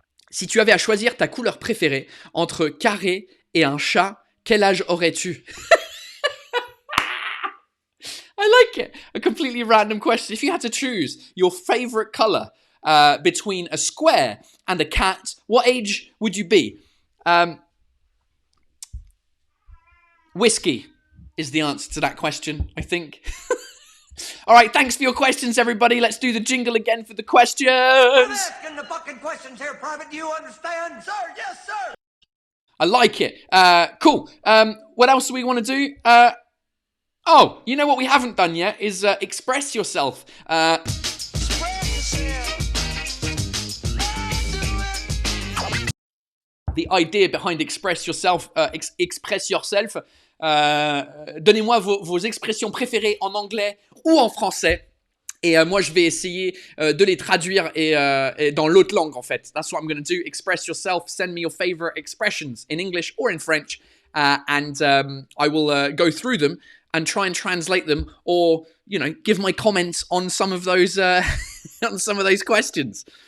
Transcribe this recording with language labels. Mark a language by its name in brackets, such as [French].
[French] Si tu avais à choisir ta couleur préférée entre carré et un chat, quel âge aurais-tu? [English] I like it. A completely random question. If you had to choose your favorite color between a square and a cat, what age would you be? Whiskey is the answer to that question, I think. All right, thanks for your questions, everybody. Let's do the jingle again for the questions. I'm asking the fucking questions here, Private. Do you understand? Sir, yes, sir. I like it. Cool. What else do we want to do? You know what we haven't done yet is express yourself. The idea behind express yourself, express yourself. [French] Donnez-moi vos expressions préférées en anglais ou en français. Et moi, je vais essayer de les traduire et dans l'autre langue, en fait. [English] That's what I'm going to do. Express yourself. Send me your favorite expressions in English or in French. And I will go through them and try and translate them or, give my comments on some of those, on some of those questions.